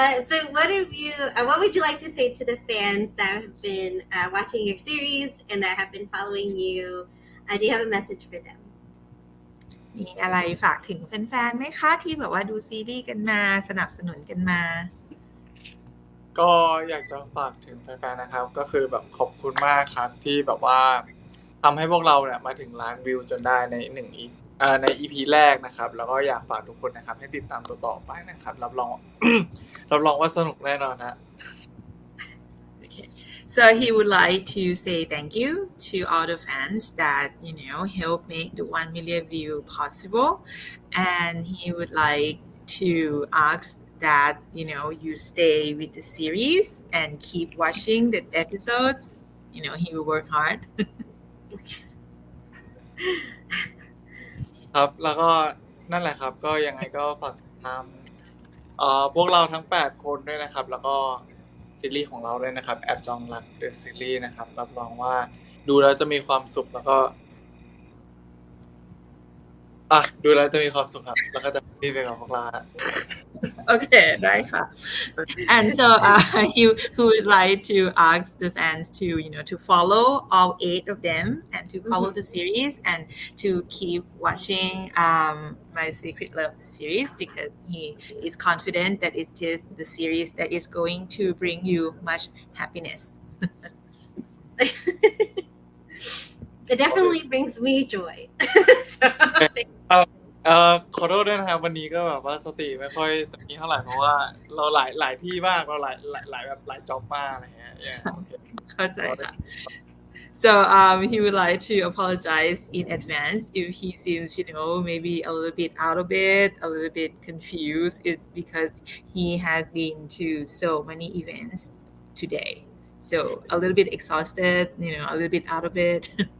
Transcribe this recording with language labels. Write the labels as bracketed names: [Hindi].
[English] So what would you like to say to the fans that have been watching your series and that have been following you? Do you have a message for them? [Thai] มีอะไรฝากถึงแฟนๆไหมคะที่แบบว่าดูซีรีส์กันมาสนับสนุนกันมา ก็อยากจะฝากถึงแฟนๆนะครับก็คือแบบขอบคุณมากครับที่แบบว่าทำให้พวกเราเนี่ยมาถึงล้านวิวจนได้ในใน EP แรกนะครับแล้วก็อยากฝากทุกคนนะครับให้ติดตามต่อไปนะครับรับรอง รับรองว่าสนุกแน่นอนนะ [English] Okay. So he would like to say thank you to all the fans that help make the 1 million view possible, and he would like to ask that you stay with the series and keep watching the episodes. He will work hard. [Thai] ครับแล้วก็นั่นแหละครับก็ยังไงก็ฝากติดตามพวกเราทั้ง8คนด้วยนะครับแล้วก็ซีรีส์ของเราด้วยนะครับแอบจองรักเดอะซีรีส์นะครับรับรองว่าดูแล้วจะมีความสุขแล้วก็ดูแล้วจะมีความสุขครับแล้วก็จะมีไปกับพวกเรา [English] Okay, [Thai] ได้ค่ะ [English] And so he would like to ask the fans to follow all 8 of them and to follow the series and to keep watching My Secret Love the series because he is confident that it is the series that is going to bring you much happiness. It definitely brings me joy. So, [Thai] ขอโทษด้วยนะครับวันนี้ก็แบบว่าสติไม่ค่อยตะกี้เท่าไหร่เพราะว่าเราหลายที่มากเราหลายจ็อบมากอะไรเงี้ย okay. เข้าใจค่ะ [English] So he would like to apologize in advance if he seems, maybe a little bit out of it, a little bit confused. It's because he has been to so many events today. So a little bit exhausted, a little bit out of it.